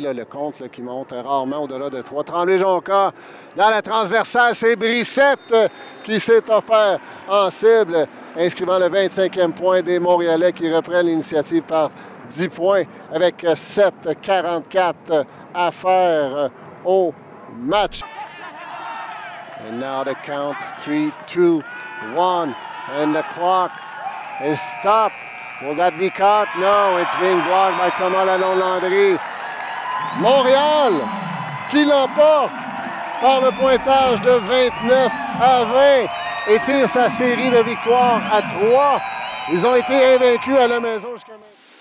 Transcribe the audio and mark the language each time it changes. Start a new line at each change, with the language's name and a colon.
French: Le compte là, qui monte rarement au-delà de 3. Tremblay-Jonca dans la transversale. C'est Brissette qui s'est offert en cible, inscrivant le 25e point des Montréalais qui reprennent l'initiative par 10 points avec 7:44 à faire au match.
English: And now the count 3, 2, 1, and the clock is stopped. Will that be caught? No, it's being blocked by Thomas Lalonde-Landry.
French: Montréal qui l'emporte par le pointage de 29-20 et tire sa série de victoires à 3. Ils ont été invaincus à la maison jusqu'à maintenant.